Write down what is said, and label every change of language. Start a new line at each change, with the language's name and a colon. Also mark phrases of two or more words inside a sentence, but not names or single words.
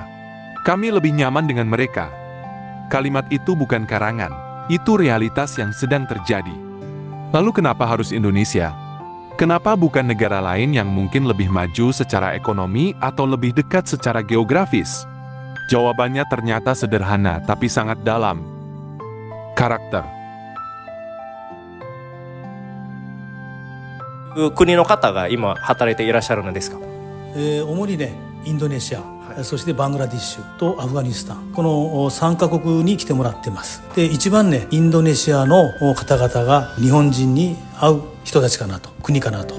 Indonesian: Kami lebih nyaman dengan mereka. Kalimat itu bukan karangan, itu realitas yang sedang terjadi. Lalu kenapa harus Indonesia? Kenapa bukan negara lain yang mungkin lebih maju secara ekonomi atau lebih dekat secara geografis? Jawabannya ternyata sederhana tapi sangat dalam. Karakter.
Japanese: 国の方が今働いていらっしゃるのですか？主にね、インドネシア、そしてバングラディッシュとアフガニスタン、この3カ国に来てもらってます。で、一番ね、インドネシアの方々が日本人に合う人たちかなと、国かなと。